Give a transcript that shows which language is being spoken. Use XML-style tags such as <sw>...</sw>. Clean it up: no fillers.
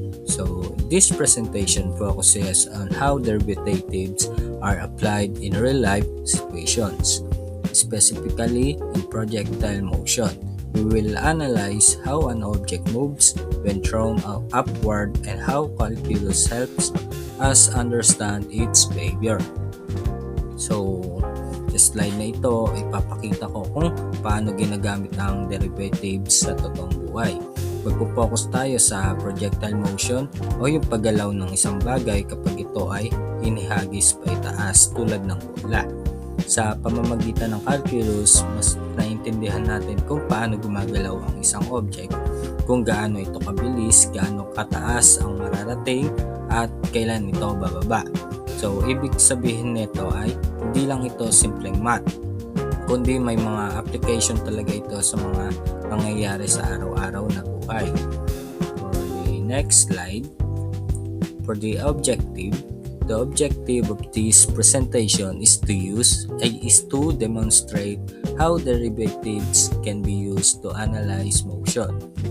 <en>So this presentation focuses on how derivatives are applied in real life situations, specifically in projectile motion. We will analyze how an object moves when thrown upward and how calculus helps us understand its behavior.</en> <tl>So, sa slide na ito, ipapakita ko kung paano ginagamit ang derivatives sa totoong buhay. Magpo-focus tayo sa projectile motion o yung paggalaw ng isang bagay kapag ito ay hinihagis pa itaas tulad ng bola. Sa pamamagitan ng calculus, mas naiintindihan natin kung paano gumagalaw ang isang object, kung gaano ito kabilis, gaano kataas ang mararating, at kailan ito bababa. So, ibig sabihin nito ay hindi lang ito simpleng math, kundi may mga application talaga ito sa mga pangyayari sa araw-araw na buhay.</tl> <en>For the next slide, for the objective of this presentation is to demonstrate how derivatives can be used to analyze motion.</en>